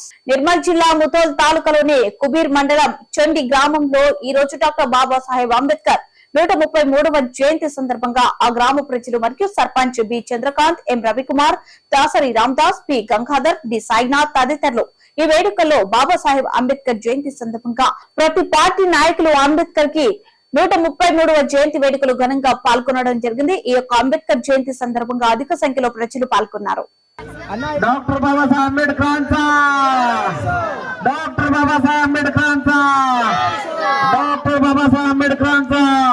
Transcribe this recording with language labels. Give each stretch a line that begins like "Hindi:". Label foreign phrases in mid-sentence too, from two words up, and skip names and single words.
Telugu: నిర్మల్ జిల్లా ముతోల్ తాలూకాలోని కుబీర్ మండలం చండి గ్రామంలో ఈ రోజు డాక్టర్ బాబాసాహెబ్ అంబేద్కర్ 133వ జయంతి సందర్భంగా ఆ గ్రామ ప్రజలు మరియు సర్పంచ్ బి చంద్రకాంత్, ఎం రవికుమార్, దాసరి రామదాస్, పి గంగాధర్, డి సాయినాథ్ తదితరులు ఈ వేడుకల్లో బాబాసాహెబ్ అంబేద్కర్ జయంతి సందర్భంగా ప్రతి పార్టీ నాయకులు అంబేద్కర్ కి 133వ జయంతి వేడుకలు ఘనంగా పాల్గొనడం జరిగింది. ఈ యొక్క అంబేద్కర్ జయంతి సందర్భంగా అధిక సంఖ్యలో ప్రజలు పాల్గొన్నారు.
Marathi: डॉक्टर बाबासाहेब आंबेडकरांचा डॉक्टर बाबासाहेब आंबेडकरांचा डॉक्टर बाबासाहेब आंबेडकरांचा